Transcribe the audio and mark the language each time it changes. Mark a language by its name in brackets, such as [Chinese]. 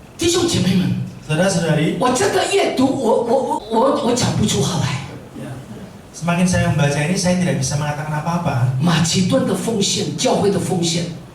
[Chinese] 弟兄姐妹们， [Indonesian] Saudara-saudari, [Chinese] 我这个阅读，我讲不出话来。 [Indonesian] semakin saya membaca ini, saya tidak bisa mengatakan apa-apa. [Chinese] 马其顿的奉献，教会的奉献，